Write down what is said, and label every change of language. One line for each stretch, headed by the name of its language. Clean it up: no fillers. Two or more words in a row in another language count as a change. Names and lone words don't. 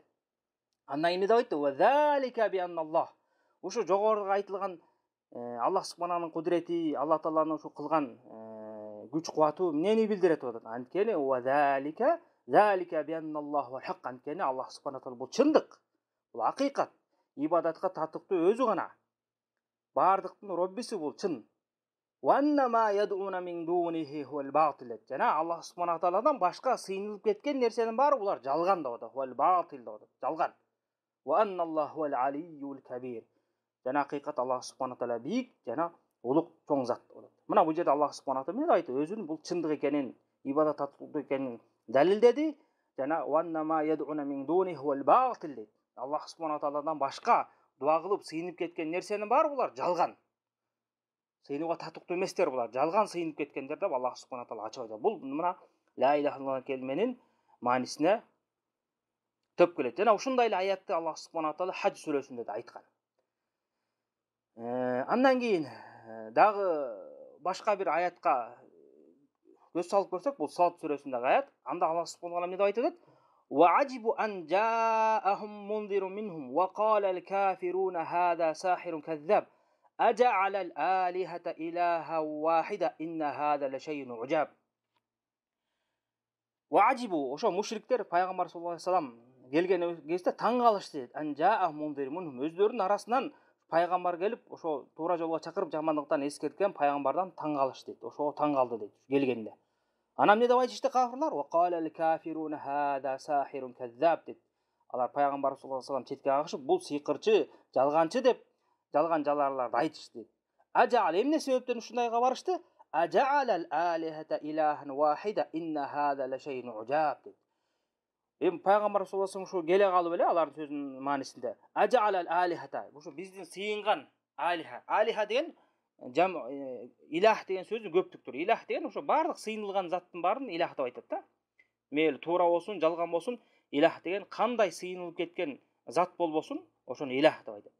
Kyrgyz: Андан эмне деп айтты?
Arabic: وذلك بأن الله.
Kyrgyz: Ушу жогоруда айтылган Аллах субхананын кудурети, Аллах тааланын ушу кылган күч кубаты эмнени билдирет деп атат?
Arabic: Анткени وذلك بأن الله هو الحق.
Kyrgyz: Анткени Аллах субхана таала бул чындык. Бул акыйкат. Ибадатка татыктуу өзү гана. Бардыктын Роббиси бул чын.
Arabic: وأن ما يدعون من دونه هو الباطل.
Kyrgyz: Жана Аллах субхана тааладан башка сыйынылып кеткен нерсенин баары булар жалган деп атат.
Arabic: هو الباطل
Kyrgyz: деп атат. Жалган.
Arabic: وأن الله هو العلي الكبير.
Kyrgyz: Жана акыйкат Аллах субхана таала бийик жана улук чоң зат деп атат. Мына бул жерде Аллах субхана таала эмне айтты? Өзүнүн бул чындык экенин, ибадат татыктуу экенин далилдеди. Жана
Arabic: وأن ما يدعون من دونه هو الباطل
Kyrgyz: дейт. Аллах субхана тааладан башка дуа кылып сыйынып кеткен нерсенин баары булар жалган. Сыйынууга татыктуу эместер булар. Жалган сыйынып кеткендер деп Аллах субхана таала ачып айтат. Бул мына
Arabic: لا إله إلا الله
Kyrgyz: келменин маанисине төп келет. Жана ушундай эле аятты Аллах субхана таала Хадж сүрөсүндө да айткан. Андан кийин дагы башка бир аятка көз салып көрсөк, бул Сад сүрөсүндөгү аят. Анда Аллах субхана таала эмне деп айтат?
Arabic: وعجبوا أن جاءهم منذر منهم وقال الكافرون هذا ساحر كذاب أجعل الآلهة إلها واحدة إن هذا لشيء عجاب.
Kyrgyz: وعجبوا ошо мушриктер пайгамбар
Arabic: صلى الله عليه وسلم
Kyrgyz: келген кезде таң калышты.
Arabic: أن جاءهم منذر منهم.
Kyrgyz: Өзлөрүнүн арасынан пайгамбар келип, ошо туура жолго чакырып жамандыктан эскерткен пайгамбардан таң калышты дейт. Ошо таң калды дейт келгенде. Ана эмне деп айтышты кафирлар?
Arabic: وقال الكافرون هذا ساحر كذاب дейт.
Kyrgyz: Алар пайгамбар
Arabic: صلى الله عليه وسلم
Kyrgyz: четке кагышып, бул сыйкырчы, жалганчы деп жалган жаларларды айтышты дейт. Ажал эмне себептен ушундайга барышты?
Arabic: أجعل الآلهة إلها واحدا إن هذا لشيء عجاب дейт.
Kyrgyz: Эми пайгамбар
Arabic: صلى الله عليه وسلم
Kyrgyz: ушу келе калып эле алардын сөзүнүн маанисинде
Arabic: أجعل الآلهة,
Kyrgyz: ушу биздин сыйынган алиха. Алиха деген илах деген сөзү көптүктүр. Илах деген ошо бардык сыйынылган заттын баарын илах деп айтат да. Мейли туура болсун, жалган болсун, илах деген кандай сыйынылып кеткен зат болбосун, ошону илах деп айтат.